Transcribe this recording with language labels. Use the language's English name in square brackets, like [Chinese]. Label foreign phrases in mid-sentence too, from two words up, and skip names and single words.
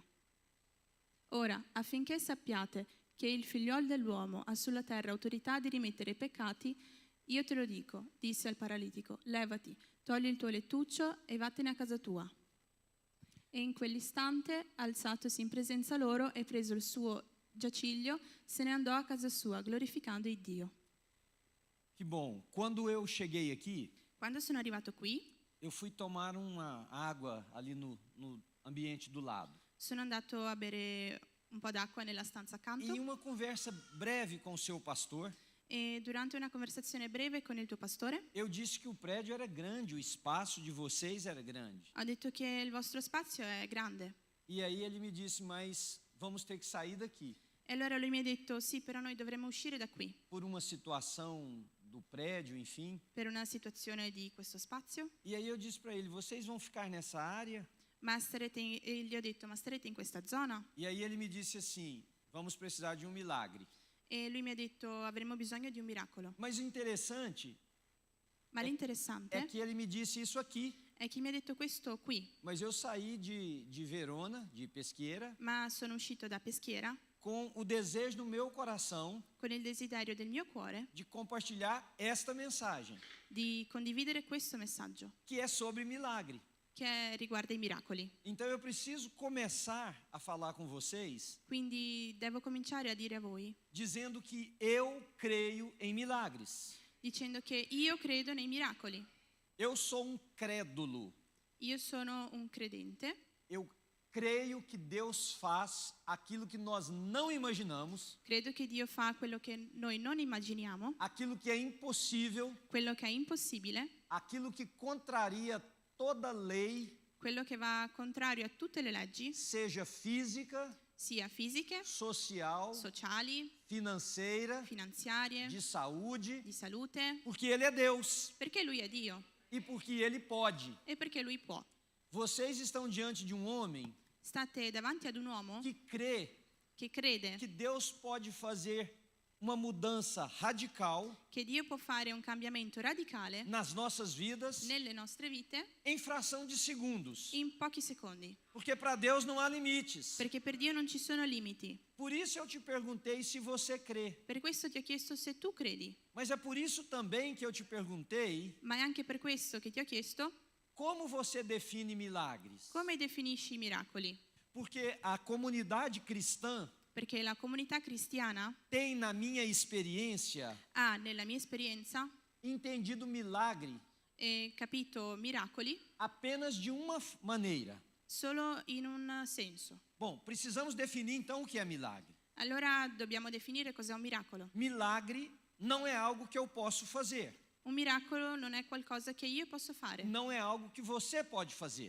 [Italian] Ora, affinché sappiate che il figliol dell'uomo ha sulla terra autorità di rimettere i peccati, io te lo dico», disse al paralitico: «Levati, togli il tuo lettuccio e vattene a casa tua». E in quell'istante, alzatosi in presenza loro e preso il suo giaciglio, se ne andò a casa sua, glorificando il Dio. [Portuguese] Que bom. Quando eu cheguei aqui, [Italian] Quando sono arrivato qui, [Portuguese] eu fui tomar uma água ali no ambiente do lado. [Italian] sono andato a bere un po' d'acqua nella stanza accanto [Portuguese] Em uma conversa breve com o seu pastor, [Italian] e durante una conversazione breve con il tuo pastore [Portuguese] eu disse que o prédio era grande, o espaço de vocês era grande. [Italian] ho detto che il vostro spazio è grande. [Portuguese] E aí ele me disse, mas vamos ter que sair daqui. [Italian] E allora lui mi ha detto: «Sì, però noi dovremmo uscire da qui [Portuguese] Por uma situação do prédio, enfim. [Italian] per una situazione di questo spazio». [Portuguese] E aí eu disse para ele, vocês vão ficar nessa área? [Italian] E gli ho detto: «Ma starete in questa zona?» [Portuguese] E aí ele me disse assim, vamos precisar de um milagre. [Italian] E lui mi ha detto: «Avremo bisogno di un miracolo». [Portuguese] Mas o interessante [Italian] Ma [Portuguese] é [Italian] l'interessante [Portuguese] que ele me disse isso aqui. [Italian] è che mi ha detto questo qui, [Portuguese] Mas eu saí de Verona, de Pesqueira, [Italian] ma sono uscito da Peschiera [Portuguese] com o desejo no meu coração [Italian] con il desiderio del mio cuore [Portuguese] de compartilhar esta mensagem, [Italian] di condividere questo messaggio [Portuguese] que é sobre milagre. [Italian] che riguarda i miracoli. [Portuguese] Então eu preciso começar a falar com vocês [Italian] Quindi devo cominciare a dire a voi, [Portuguese] dizendo que eu creio em milagres. [Italian] dicendo che io credo nei miracoli. [Portuguese] Eu sou um crédulo. [Italian] Io sono un credente, [Portuguese] Eu creio que Deus faz aquilo que nós não imaginamos, [Italian] credo che Dio fa quello che noi non immaginiamo, [Portuguese] aquilo que é impossível, [Italian] quello che è impossibile, [Portuguese] aquilo que contraria toda lei, [Italian] quello che va contrario a tutte le leggi, [Portuguese] seja física, [Italian] sia fisiche, [Portuguese] social, [Italian] sociali, [Portuguese] financeira, [Italian] finanziarie, [Portuguese] de saúde, [Italian] di salute, [Portuguese] porque Ele é Deus [Italian] perché Lui è Dio [Portuguese] e porque Ele pode. [Italian] e perché Lui può. [Portuguese] Vocês estão diante de um homem [Italian] State davanti ad un uomo [Portuguese] que crê [Italian] che crede [Portuguese] que Deus pode fazer uma mudança radical [Italian] che Dio può fare un cambiamento radicale [Portuguese] nas nossas vidas [Italian] nelle nostre vite [Portuguese] em fração de segundos. [Italian] in pochi secondi, [Portuguese] Porque para Deus não há limites. [Italian] perché per Dio non ci sono limiti. [Portuguese] Por isso eu te perguntei se você crê. [Italian] Per questo ti ho chiesto se tu credi, [Portuguese] Mas é por isso também que eu te perguntei [Italian] ma è anche per questo che ti ho chiesto [Portuguese] como você define milagres. [Italian] come definisci i miracoli, [Portuguese] Porque a comunidade cristã [Italian] perché la comunità cristiana [Portuguese] tem, na minha experiência, [Italian] ha, nella mia esperienza, [Portuguese] entendido milagre [Italian] capito miracoli [Portuguese] apenas de uma maneira. [Italian] solo in un senso. [Portuguese] Bom, precisamos definir então o que é milagre. [Italian] Allora dobbiamo definire cos'è un miracolo. [Portuguese] Milagre não é algo que eu posso fazer. [Italian] Un miracolo non è qualcosa che io posso fare, [Portuguese] Não é algo que você pode fazer.